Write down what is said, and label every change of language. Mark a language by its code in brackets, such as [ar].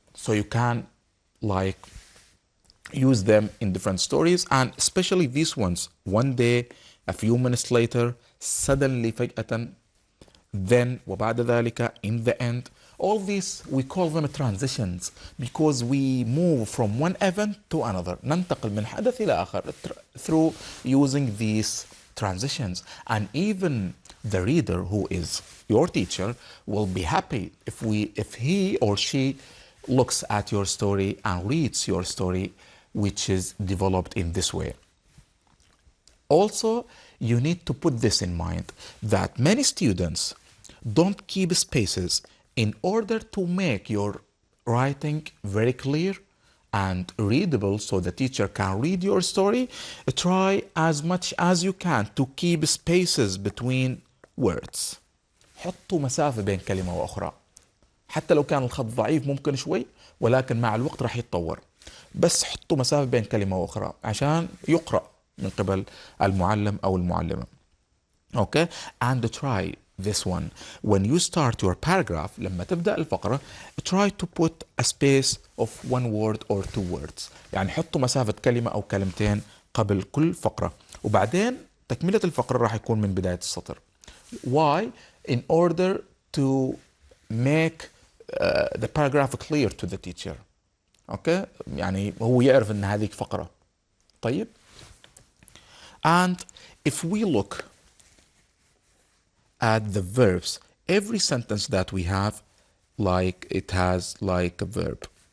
[en] So you can like use them in different stories, and especially these ones. One day, a few minutes later, suddenly, [ar] فجأة, [en] then, [ar] وبعد ذلك, [en] in the end. All these, we call them transitions because we move from one event to another. [ar] ننتقل من حدث إلى آخر [en] through using these transitions. And even the reader, who is your teacher, will be happy if he or she looks at your story and reads your story, which is developed in this way. Also, you need to put this in mind that many students don't keep spaces in order to make your writing very clear and readable so the teacher can read your story. Try as much as you can to keep spaces between words. [ar] حطوا مسافة بين كلمة وأخرى. حتى لو كان الخط ضعيف ممكن شوي، ولكن مع الوقت راح يتطور. بس حطوا مسافة بين كلمة وأخرى عشان يقرأ من قبل المعلم أو المعلمة. [en] Okay? And try this one. When you start your paragraph, [ar] لما تبدأ الفقرة, [en] try to put a space of 1 word or 2 words. [ar] يعني حطوا مسافة كلمة أو كلمتين قبل كل فقرة. وبعدين تكملة الفقرة راح يكون من بداية السطر. [en] Why? In order to make the paragraph clear to the teacher. Okay? [ar] يعني هو يعرف ان هذه فقرة. طيب? [en] And if we look at the verbs, every sentence that we have, like it has like a verb.